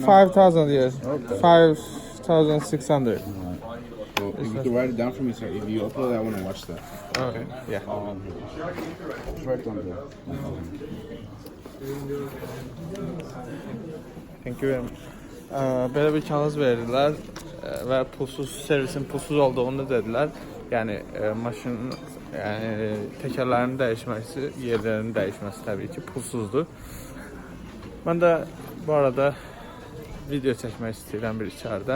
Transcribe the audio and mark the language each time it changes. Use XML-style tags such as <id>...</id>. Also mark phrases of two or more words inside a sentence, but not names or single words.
<en>5,000 years. Okay. 5,600. So if you can write it down for me, sir. If you upload that, I want to watch that. Okay. Yeah. Just write it down there. Thank you very much.</en> <az>Belə bir kağız verdilər və pulsuz servisin pulsuz olduğunu dedilər. Yəni maşının təkərlərinin dəyişməsi, yerlərinin dəyişməsi təbii ki pulsuzdur. Mən də bu arada video çəkmək istəyirəm bir içəridə.</az>